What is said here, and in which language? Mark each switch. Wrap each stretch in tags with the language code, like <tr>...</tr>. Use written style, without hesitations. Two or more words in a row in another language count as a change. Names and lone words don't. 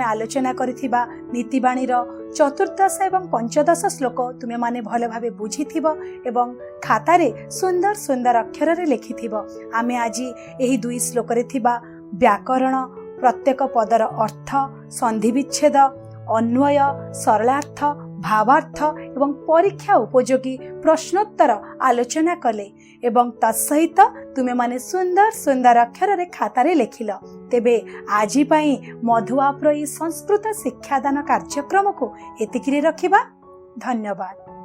<or>ଆଲୋଚନା କରିଥିବା ନୀତିବାଣୀ ର ଚତୁର୍ଦ୍ଦଶ ଏବଂ ପଞ୍ଚଦଶ ଶ୍ଳୋକ ତୁମେ ମାନେ ଭଲ ଭାବେ ବୁଝିଥିବ ଏବଂ ଖାତା ରେ ସୁନ୍ଦର ସୁନ୍ଦର ଅକ୍ଷର ରେ ଲେଖିଥିବ। ଆମେ ଆଜି ଏହି ଦୁଇ ଶ୍ଳୋକ ରେ ଥିବା ବ୍ୟାକରଣ, ପ୍ରତ୍ୟେକ ପଦର ଅର୍ଥ, ସନ୍ଧି ବିଚ୍ଛେଦ, ଅନ୍ୱୟ, ସରଳାର୍ଥ, ଭାବାର୍ଥ ଏବଂ ପରୀକ୍ଷା ଉପଯୋଗୀ ପ୍ରଶ୍ନୋତ୍ତର ଆଲୋଚନା କଲେ ଏବଂ ତତ୍ସହିତ ତୁମେ ମାନେ ସୁନ୍ଦର ସୁନ୍ଦର ଅକ୍ଷର ରେ ଖାତା ରେ ଲେଖିଲ। ତେବେ ଆଜି ପାଇଁ ମଧୁ ଆପ ସଂସ୍କୃତ ଶିକ୍ଷାଦାନ କାର୍ଯ୍ୟକ୍ରମ କୁ ଏତିକିରେ ରଖିବା। ଧନ୍ୟବାଦ।</or>